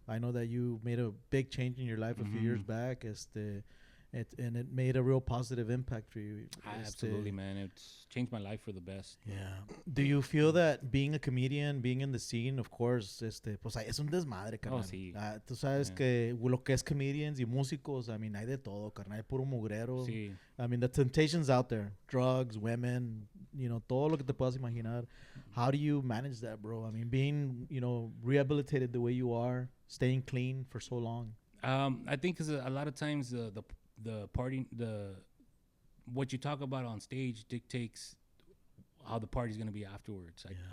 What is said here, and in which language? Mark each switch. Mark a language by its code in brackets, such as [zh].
[en] I know that you made a big change in your life a few years back, and it made a real positive impact for you. Absolutely, man. It's changed my life for the best. Yeah. Do you feel that being a comedian, being in the scene, of course, [es] pues es un desmadre, carnal. Oh, sí. Tú sabes que lo que es comedians y músicos, [en] I mean, [es] hay de todo, carnal. Hay puro mugrero. Sí. [en] I mean, the temptations out there. Drugs, women, [es] todo lo que te puedas imaginar. [en] How do you manage that, bro? I mean, being, rehabilitated the way you are, staying clean for so long. I think because a lot of times the party, what you talk about on stage dictates how the party's gonna be afterwards.